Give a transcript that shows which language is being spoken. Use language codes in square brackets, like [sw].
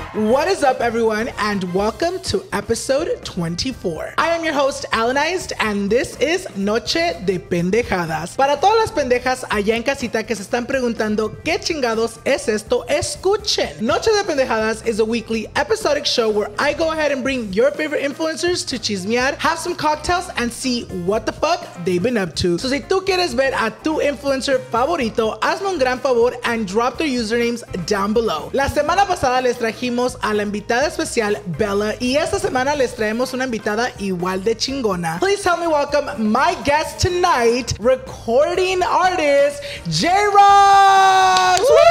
[en] What is up, everyone, and welcome to episode 24. I am your host, Alanized, and this is Noche de Pendejadas. [es] Para todas las pendejas allá en casita que se están preguntando qué chingados es esto, escuchen. [en] Noche de Pendejadas is a weekly episodic show where I go ahead and bring your favorite influencers to chismear, have some cocktails, and see what the fuck they've been up to. So [es] si tú quieres ver a tu influencer favorito, hazme un gran favor [en] and drop their usernames down below. [es] La semana pasada les trajimos a la invitada especial Bella, y esta semana les traemos una invitada igual de chingona. [en] Please help me welcome my guest tonight, recording artist Roxxx.